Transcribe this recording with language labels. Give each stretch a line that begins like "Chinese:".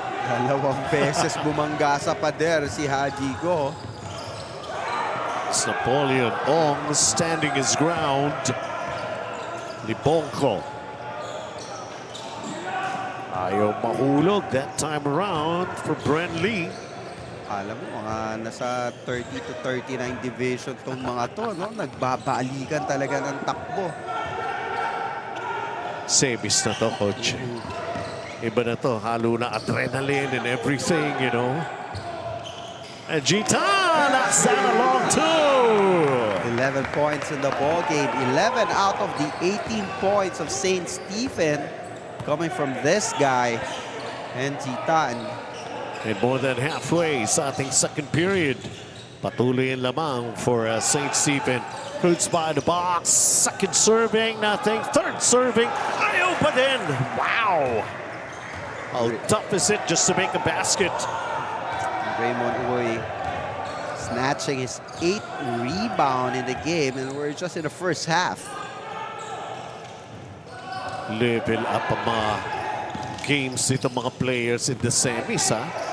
Filipino: Dalawang beses bumangga sa pader si Hajigo.
English: It's Napoleon Ong standing his ground. Libongko.
Filipino: Ayaw mahulog
English: that time around for Bren Lee.
Filipino: Alam mo, mga nasa 30 to 39 division tong mga to, no? Nagbabalikan talaga ng takbo. Semis na to, coach. Iba na to, halo na adrenaline
English: and everything, you know. And Gitan, that's down a long 2. 11 points in the ball game. 11 out of the 18 points of St. Stephen coming from this guy, and Gitan. And more than halfway
Filipino: sa ating
English: second period.
Filipino: Patuloy ang lamang for St.
English: Stephen. Fruits by the box. Second serving, nothing. Third serving,
Filipino: ayaw pa din.
English: Wow. How tough is it just to make a basket? Raymond Uy snatching his 8th rebound in the game, and we're just in the first half.
Filipino: Level up ang mga games dito mga players
English: in the semis,
Filipino: ha?